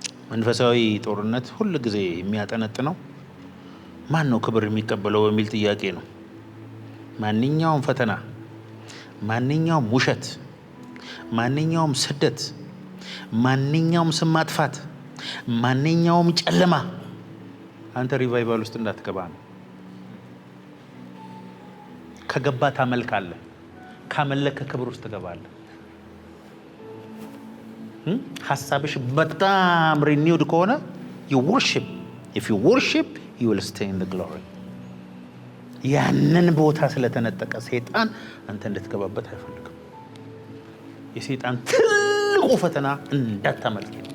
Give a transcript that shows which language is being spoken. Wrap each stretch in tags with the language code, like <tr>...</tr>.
<am>መንፈሳዊ ጦርነት ሁል ጊዜ የሚያጠነጥነው ማን ነው ክብር የሚቀበለው በሚል ጥያቄ ነው። ማንኛውም ፈተና፣ ማንኛውም ውሸት፣ ማንኛውም ስደት፣ ማንኛውም ስም ማጥፋት፣ ማንኛውም ጨለማ አንተ ሪቫይቫል ውስጥ እንዳትገባ ነው። ከገባ ታመልካለህ፣ ካመለከ ክብር ውስጥ ትገባለህ። ሐሳብሽ በጣም ሪኒውድ ከሆነ</am> <en>you worship. If you worship, you will stay in the glory.</en> <am>ያንን ቦታ ስለተነጠቀ ሰይጣን አንተ እንድትገባበት አይፈልግም። የሰይጣን ትልቁ ፈተና እንዳታመልክ</am>